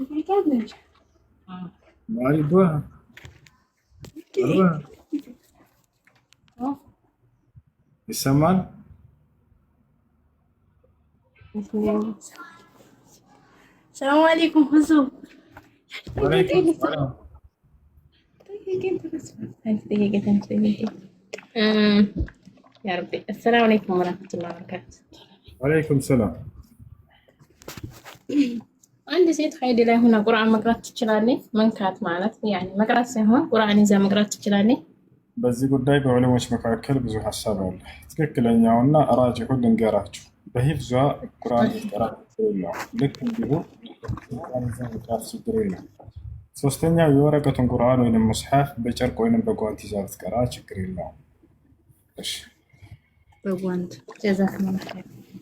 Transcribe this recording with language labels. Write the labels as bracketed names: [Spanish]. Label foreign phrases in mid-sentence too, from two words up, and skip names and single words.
[Amharic] ማሪባ ይሰማል? [Arabic] سلام عليكم ሁዙ يا ربي السلام عليكم ورحمة الله وبركاته. وعليكم السلام. [Amharic] عندي ሴት ሀይድ ላይ ሆና ቁርአን መቅራት ትችላለች? መንካት ማለት ያኒ መቅራት ሳይሆን ቁርአን ይዛ መቅራት ትችላለች? በዚህ ጉዳይ በዑለሞች መካከል ብዙ ሐሳብ አለ። ትክክለኛውና ራጂሑን ልንገራችሁ። በሂፍዟ ቁርአን ይቀራ ነው። ልክ እንዲሁ ቁርአን ይዛ መቅራት ችግር የለም። ሶስተኛው የወረቀቱን ቁርአን ወይንም ሙስሐፍ በጨርቅ ወይንም በጓንት ይዛ ብትቀራ ችግር የለውም። እሺ በጓንት ጀዛከላህ